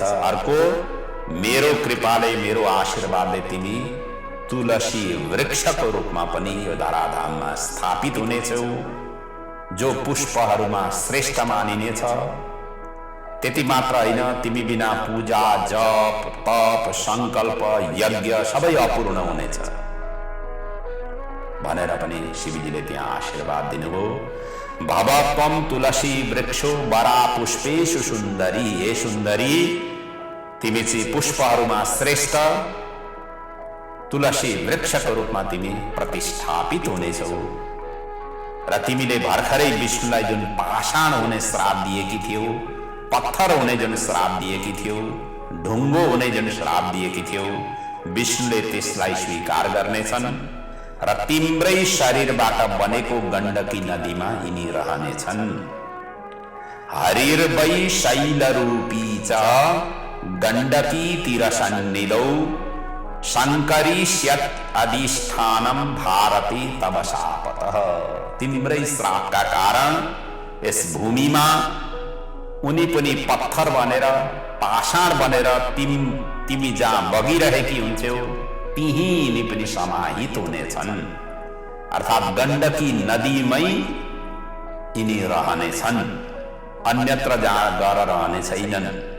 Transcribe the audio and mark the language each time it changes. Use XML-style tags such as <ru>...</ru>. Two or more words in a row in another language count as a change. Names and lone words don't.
<ne>अर्को मेरो कृपाले, मेरो आशीर्वादले तिमी तुलसी वृक्षको रूपमा पनि यो धराधाममा स्थापित हुनेछौ, जो पुष्पहरूमा श्रेष्ठ मानिनेछ। त्यति मात्र होइन, तिमी बिना पूजा, जप, तप, संकल्प, यज्ञ सबै अपूर्ण हुनेछ भनेर पनि शिवजीले त्यहाँ आशीर्वाद दिनुभयो।</ne> <sa>भवत्वं तुलसी वृक्षो वरा पुष्पेषु सुन्दरी।</sa> <ne>हे सुन्दरी, तिमी चाहिँ पुष्पहरूमा श्रेष्ठ तुलसी वृक्षको रूपमा तिमी प्रतिष्ठापित हुनेछौ। र तिमीले भर्खरै विष्णुलाई जुन पाषाण हुने श्राप दिएकी थियौ, पत्थर हुने जुन श्राप दिएकी थियौ, ढुङ्गो हुने जुन श्राप दिएकी थियौ, विष्णुले त्यसलाई स्वीकार गर्नेछन् र तिम्रै शरीरबाट बनेको गण्डकी नदीमा यिनी रहनेछन्।</ne> <sa>हरिर्वै शैलरूपी च गण्डकी तीरसन्निधौ शङ्करिष्यत् अधिष्ठानं भारती तव शापतः।</sa> <ne>तिम्रै श्रापका कारण यस भूमिमा उनी पनि पत्थर बनेर, पाषाण बनेर तिमी जहाँ बगिरहेकी हुन्छौ त्यही यिनी पनि समाहित हुनेछन्। अर्थात् गण्डकी नदीमै यिनी रहनेछन्, अन्यत्र जहाँ गएर रहने छैनन्।</ne>